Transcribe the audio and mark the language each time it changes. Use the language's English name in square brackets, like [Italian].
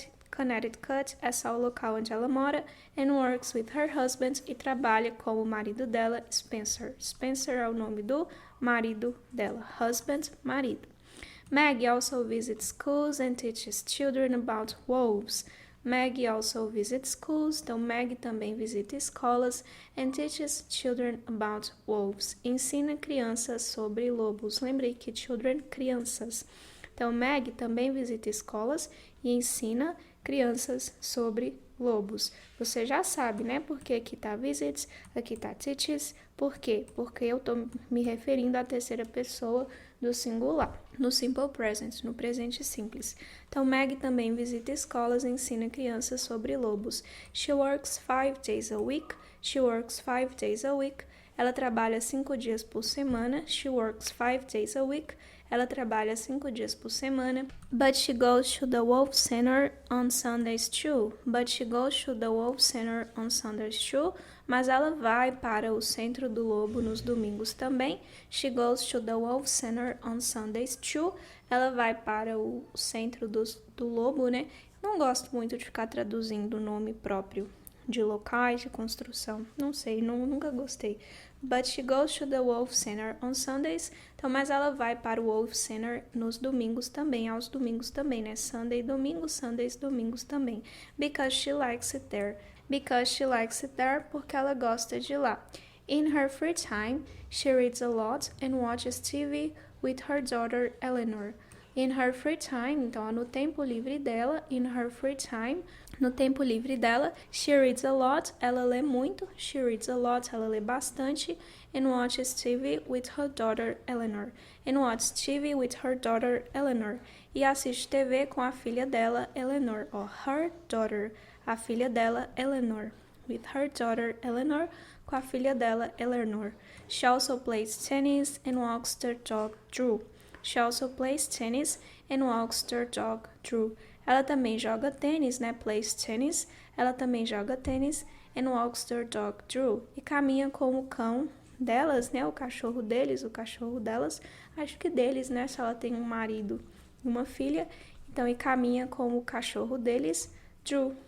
[Portuguese] Connecticut é só o local onde ela mora, [English] and works with her husband, [Portuguese] e trabalha com o marido dela, Spencer. Spencer é o nome do marido dela, husband, marido. [English] Maggie also visits schools and teaches children about wolves. Maggie also visits schools, [Portuguese] então Maggie também visita escolas [English] and teaches children about wolves. [Portuguese] Ensina crianças sobre lobos. Lembrei que children, crianças. Então, Maggie também visita escolas e ensina crianças sobre lobos. Você já sabe, né? Porque aqui tá visits, aqui tá teaches. Por quê? Porque eu tô me referindo à terceira pessoa do singular, no simple present, no presente simples. Então, Maggie também visita escolas e ensina crianças sobre lobos. [English] She works 5 days a week. She works 5 days a week. [Portuguese] Ela trabalha 5 dias por semana. [English] She works 5 days a week. [Portuguese] Ela trabalha 5 dias por semana. [English] But she goes to the Wolf Center on Sundays too. But she goes to the Wolf Center on Sundays too. [Portuguese] Mas ela vai para o Centro do Lobo nos domingos também. [English] She goes to the Wolf Center on Sundays too. [Portuguese] Ela vai para o Centro do Lobo, né? Não gosto muito de ficar traduzindo o nome próprio de locais, de construção. Não sei, nunca gostei. [English] But she goes to the Wolf Center on Sundays. [Portuguese] Então, mas ela vai para o Wolf Center nos domingos também, aos domingos também, né? Sunday, domingo, Sundays, domingos também. [English] Because she likes it there. because she likes it there, [Portuguese] porque ela gosta de lá. [English] In her free time, she reads a lot and watches TV with her daughter Eleanor. In her free time, [Portuguese] então no tempo livre dela, [English] in her free time, [Portuguese] no tempo livre dela, [English] she reads a lot, [Portuguese] ela lê muito, [English] she reads a lot, [Portuguese] ela lê bastante, [English] and watches TV with her daughter Eleanor. And watches TV with her daughter Eleanor. [Portuguese] E assiste TV com a filha dela, Eleanor, [English] or her daughter, [Portuguese] a filha dela, Eleanor. [English] With her daughter Eleanor, [Portuguese] com a filha dela, Eleanor. [English] She also plays tennis and walks their dog, Drew. She also plays tennis and walks their dog, Drew. [Portuguese] Ela também joga tênis, né? [English] Plays tennis. [Portuguese] Ela também joga tênis [English] and walks their dog, Drew. [Portuguese] E caminha com o cão delas, né? O cachorro deles, o cachorro delas. Acho que deles, né? Se ela tem um marido e uma filha. Então, e caminha com o cachorro deles, Drew.